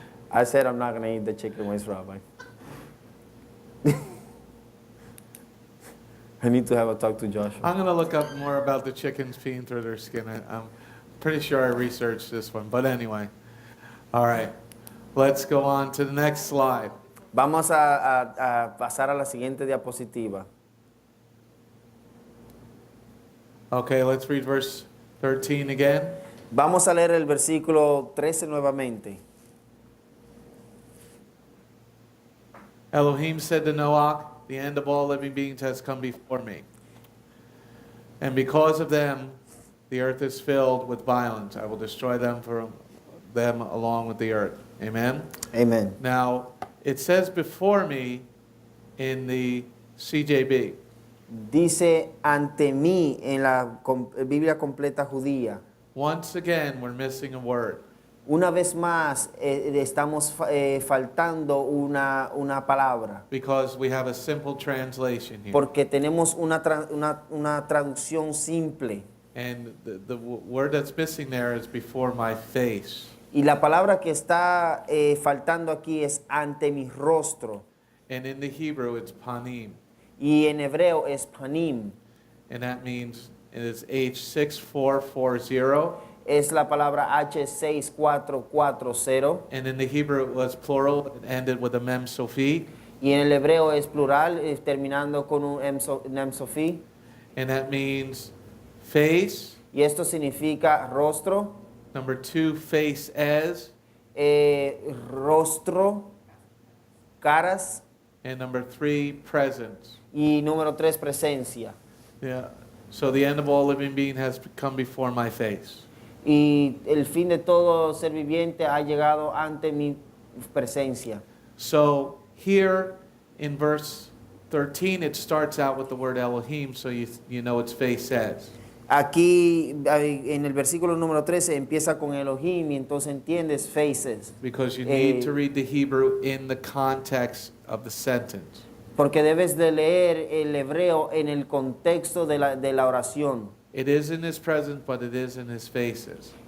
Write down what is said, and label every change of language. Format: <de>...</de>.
<en>I said I'm not gonna eat the chicken wings, Rabbi. I need to have a talk to Joshua. I'm going to look up more about the chickens peeing through their skin. I'm pretty sure I researched this one. But anyway, all right. Let's go on to the next slide.</en> <es>Vamos a pasar a la siguiente diapositiva.</es> <en>Okay, let's read verse 13 again.</en> <es>Vamos a leer el versículo 13 nuevamente.</es> <en>Elohim said to Noach, the end of all living beings has come before me. And because of them, the earth is filled with violence. I will destroy them along with the earth. Amen? Amen. Now, it says before me in the CJB.</en> <es>Dice ante mí en la Biblia completa judía.</es> <en>Once again, we're missing a word.</en> <es>Una vez más estamos faltando una palabra.</es> <en>Because we have a simple translation here.</en> <es>Porque tenemos una traducción simple.</es> <en>And the word that's missing there is before my face.</en> <es>Y la palabra que está faltando aquí es ante mi rostro.</es> <en>And in the Hebrew, it's panim.</en> <es>Y en hebreo es panim.</es> <en>And that means it is H6440.</en> <es>Es la palabra H6440.</es> <en>And in the Hebrew, it was plural. It ended with a mem sophi.</en> <es>Y en el hebreo es plural, terminando con un mem sophi.</es> <en>And that means face.</en> <es>Y esto significa rostro.</es> <en>Number 2, face as.</en> <es>Rostro, caras.</es> <en>And number 3, presence.</en> <es>Y número 3, presencia.</es> <en>Yeah. So the end of all living being has come before my face.</en> <es>Y el fin de todo ser viviente ha llegado ante mi presencia.</es> <en>So here in verse 13, it starts out with the word Elohim, so you know it's face as.</en> <es>Aquí en el versículo número 13 empieza con Elohim y entonces entiendes faces.</es> <en>Because you need to read the Hebrew in the context of the sentence.</en> <es>Porque debes de leer el hebreo en el contexto de la oración.</es> <en>It is in his presence, but it is in his faces.</en>